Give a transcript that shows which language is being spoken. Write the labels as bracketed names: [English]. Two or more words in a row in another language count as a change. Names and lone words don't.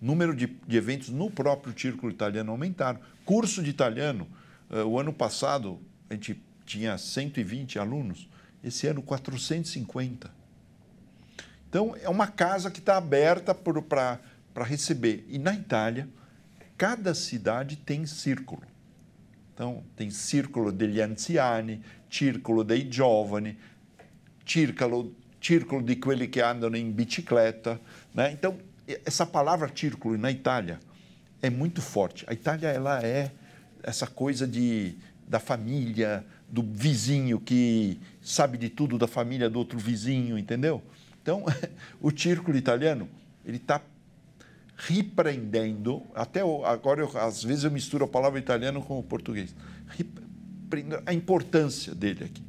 [Portuguese] Número de eventos no próprio Círculo Italiano aumentaram. Curso de italiano, o ano passado a gente tinha 120 alunos, esse ano 450. Então, é uma casa que está aberta para receber. E na Itália, cada cidade tem círculo. Então, tem [Italian] Círculo degli Anziani, Círculo dei Giovani, Círculo di quelli che andano in bicicletta, [Portuguese] né? Então, essa palavra círculo na Itália é muito forte. A Itália, ela é essa coisa da família, do vizinho que sabe de tudo da família do outro vizinho, entendeu? Então, o círculo italiano, ele está repreendendo, agora às vezes eu misturo a palavra italiano com o português, a importância dele aqui.